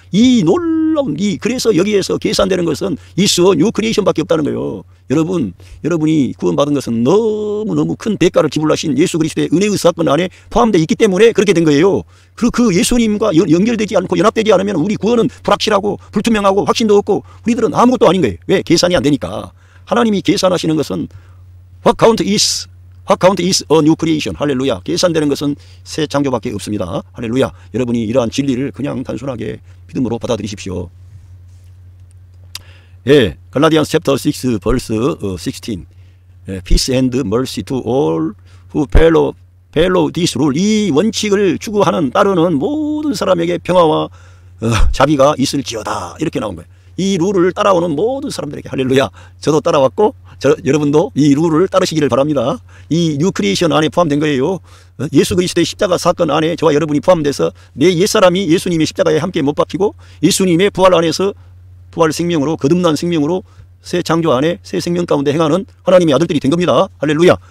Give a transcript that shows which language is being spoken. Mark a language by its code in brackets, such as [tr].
[ko] 이 놀라운 그래서 여기에서 계산되는 것은 이스어 뉴 크리에이션밖에 없다는 거예요. 여러분이 구원받은 것은 너무너무 큰 대가를 지불하신 예수 그리스도의 은혜의 사건 안에 포함되어 있기 때문에 그렇게 된 거예요. 그 예수님과 연결되지 않고 연합되지 않으면 우리 구원은 불확실하고 불투명하고 확신도 없고 우리들은 아무것도 아닌 거예요. 왜? 계산이 안 되니까. 하나님이 계산하시는 것은 [en] What count is a new creation. [ko] 할렐루야. 계산되는 것은 새 창조밖에 없습니다. 할렐루야. 여러분이 이러한 진리를 그냥 단순하게 믿음으로 받아들이십시오. 예, 갈라디안스 챕터 6 벌스 16. [en] Peace and mercy to all who follow this rule. [ko] 이 원칙을 추구하는 따르는 모든 사람에게 평화와 자비가 있을지어다. 이렇게 나온 거예요. 이 룰을 따라오는 모든 사람들에게. 할렐루야. 저도 따라왔고 여러분도 이 룰을 따르시기를 바랍니다. 이 뉴 크리에이션 안에 포함된 거예요. 예수 그리스도의 십자가 사건 안에 저와 여러분이 포함돼서 내 옛사람이 예수님의 십자가에 함께 못 박히고 예수님의 부활 안에서 부활 생명으로 거듭난 생명으로 새 창조 안에 새 생명 가운데 행하는 하나님의 아들들이 된 겁니다. 할렐루야.